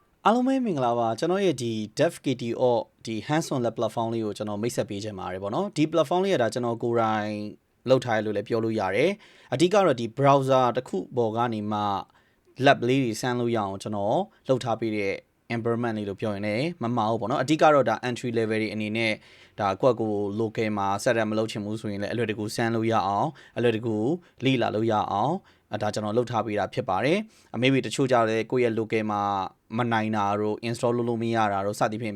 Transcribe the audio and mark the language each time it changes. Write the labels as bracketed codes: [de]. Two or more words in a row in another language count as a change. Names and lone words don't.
[my] အားလုံးပဲမင်္ဂလာပါကျွန်တော်ရဲ့ဒီ DevKTO ဒီ [en] hands-on lab platform [my] လေးကိုကျွန်တော်မိတ်ဆက်ပေးချင်ပါတယ်ပေါ့နော်ဒီ platform လေးကဒါကျွန်တော်ကိုယ်တိုင်လုပ်ထားရလို့လည်းပြောလို့ရတယ်အဓိကတော့ဒီ browser တစ်ခုပေါ်ကနေမှ lab လေးတွေဆန်းလို့ရအောင်ကျွန်တော်လုပ်ထားပေးတဲ့ environment လေးလို့ပြောရင်လည်းမမှားဘူးပေါ့နော်အဓိကတော့ဒါ [en] entry level [my] တွေအနေနဲ့ဒါကိုယ့်ကို local မှာ setup မလုပ်ချင်ဘူးဆိုရင်လည်းအလွယ်တကူဆန်းလို့ရအောင်အလွယ်တကူလေ့လာလို့ရအောင်ဒါကျွန်တော်လုပ်ထားပေးတာဖြစ်ပါတယ်အမေတချို့ကြတယ်ကိုယ့်ရဲ့ local မှာမနိုင်တာတို့ install လုပ်လို့မရတာတို့စသဖြင့်